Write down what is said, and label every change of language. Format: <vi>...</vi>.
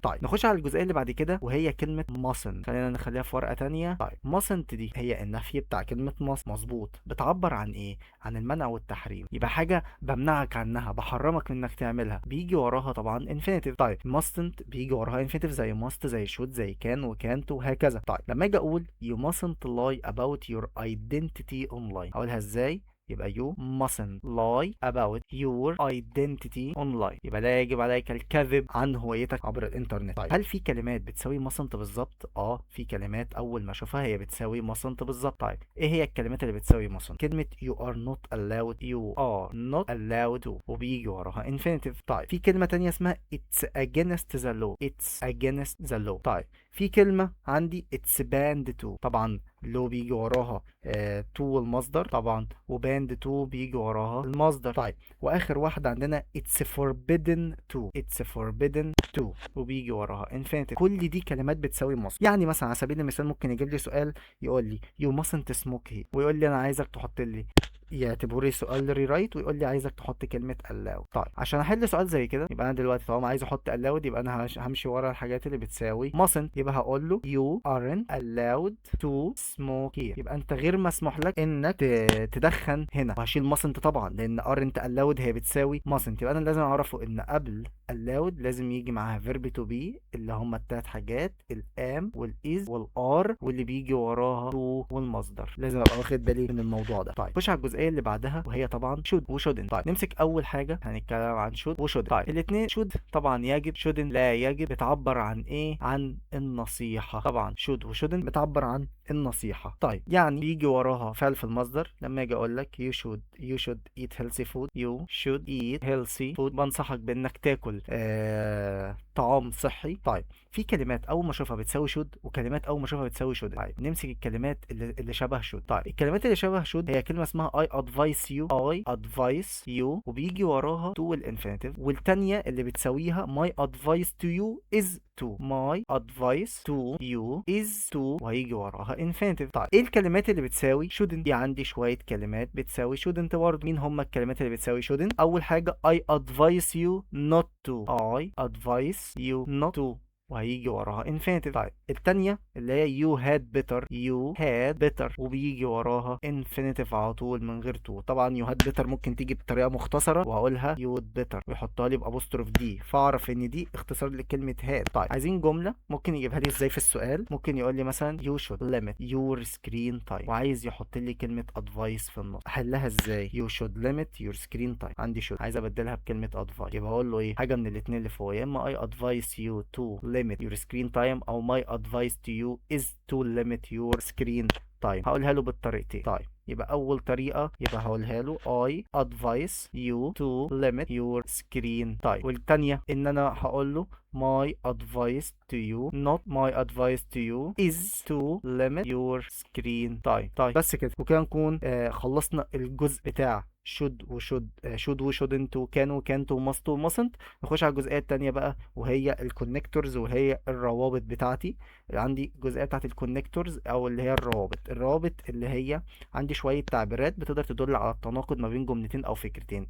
<ar>طيب نخش على الجزئية اللي بعد كده وهي كلمة mustn't. خلينا نخليها في ورقة تانية. طيب mustn't دي هي النفي بتاع كلمة must. مظبوط. بتعبر عن ايه؟ عن المنع والتحريم. يبقى حاجة بمنعك عنها، بحرمك من انك تعملها، بيجي وراها طبعا infinitive. طيب mustn't بيجي وراها infinitive زي must زي should زي can وcan't وهكذا. طيب لما اجي اقول</ar> <en>you mustn't lie about your identity online،</en> <ar>اقولها ازاي؟ يبقى</ar> <en>you mustn't lie about your identity online.</en> <ar>يبقى لا يجب عليك الكذب عن هويتك عبر الانترنت. طيب هل في كلمات بتساوي mustn't بالظبط؟ في كلمات اول ما اشوفها هي بتساوي mustn't بالظبط. طيب ايه هي الكلمات اللي بتساوي mustn't؟ كلمة</ar> <en>you are not allowed، you are not allowed to،</en> <ar>وبيجي وراها infinitive. طيب في كلمة تانية اسمها</ar> <en>it's against the law، it's against the law.</en> <ar>طيب في كلمة عندي</ar> <en>it's banned to،</en> <ar>طبعا لو بيجي وراها تو المصدر طبعا، وباند تو بيجي وراها المصدر. طيب واخر واحده عندنا</ar> <en>it's forbidden to، it's forbidden to</en> <ar>وبيجي وراها</ar> <en>infinitive.</en> <ar>كل دي كلمات بتساوي مصدر. يعني مثلا على سبيل المثال ممكن يجيب لي سؤال يقول لي</ar> <en>you mustn't smoke here،</en> <ar>ويقول لي انا عايزك تحط لي، يعتبره لي سؤال ريرايت ويقول لي عايزك تحط كلمه allow. طيب عشان احل سؤال زي كده يبقى انا دلوقتي طالما عايز احط allowed يبقى انا همشي ورا الحاجات اللي بتساوي mustn't. يبقى هقول له</ar> <en>you aren't allowed to smoke here،</en> <ar>يبقى انت غير مسموح لك انك تدخن هنا، وهشيل mustn't طبعا لان aren't allowed هي بتساوي mustn't. يبقى انا لازم اعرفه ان قبل allowed لازم يجي معاها verb to be اللي هم التلات حاجات الام والاز والار، واللي بيجي وراها to والمصدر. لازم ابقى واخد بالي من الموضوع ده. طيب خش على الجزئيه اللي بعدها وهي طبعا should وshouldn't. طيب نمسك اول حاجه هنتكلم عن should وshouldn't. طيب الاثنين should طبعا يجب، shouldn't لا يجب. بتعبر عن ايه؟ عن النصيحه. طبعا should وshouldn't بتعبر عن النصيحه. طيب يعني بيجي وراها فعل في المصدر. لما اجي اقول لك</ar> <en>you should eat healthy food، you should eat healthy food</en> <ar>بنصحك بانك تاكل طعام صحي. طيب في كلمات اول ما اشوفها بتساوي should، وكلمات اول ما اشوفها بتساوي should. طيب نمسك الكلمات اللي شبه should. طيب الكلمات اللي شبه should هي كلمه اسمها</ar> <en>I advise you</en> <ar>وبيجي وراها to والانفينيتيف. والتانية اللي بتساويها</ar> <en>my advice to you is to، my advice to you is to</en> <ar>وهيجي وراها</ar> <en>infinitive.</en> <ar>طيب ايه الكلمات اللي بتساوي shouldn't؟ دي عندي شوية كلمات بتساوي shouldn't برضه. مين هم الكلمات اللي بتساوي</ar> <en>shouldn't؟</en> <ar>اول حاجة</ar> <en>I advise you not to، I advise you not to</en> <ar>وهيجي وراها</ar> <en>infinitive.</en> <ar>طيب التانية اللي هي</ar> <en>you had better</en> <ar>وبيجي وراها infinitive على طول من غير to. طبعا</ar> <en>you had better</en> <ar>ممكن تيجي بطريقة مختصرة وهقولها you had better ويحطها لي بأبوستروف دي، فاعرف ان دي اختصار لكلمة had. طيب عايزين جملة ممكن يجيبها لي ازاي في السؤال؟ ممكن يقول لي مثلا</ar> <en>you should limit your screen time</en> <ar>وعايز يحط لي كلمة advice في النص. احلها ازاي؟</ar> <en>you should limit your screen time، عندي should</en> <ar>عايز ابدلها بكلمة</ar> <en>advice،</en> <ar>يبقى اقول له ايه؟ حاجة من الاتنين اللي فوق، يا اما</ar> <en>I advise you to limit your screen time او my advice to you is to limit your screen time.</en> <ar>هقولها له بالطريقتين. طيب يبقى اول طريقة يبقى هقولها له</ar> <en>I advise you to limit your screen time،</en> <ar>والتانية ان انا هقول له</ar> <en>my advice to you not my advice to you is to limit your screen time.</en> <ar>طيب بس كده وكده نكون خلصنا الجزء بتاع should وshouldn't وكان وcan't وmust وmustn't. نخش على الجزئية التانية بقى وهي الكونكتورز وهي الروابط بتاعتي. عندي الجزئية بتاعت الكونكتورز او اللي هي الروابط اللي هي عندي شوية تعبيرات بتقدر تدل على التناقض ما بين جملتين او فكرتين.</ar>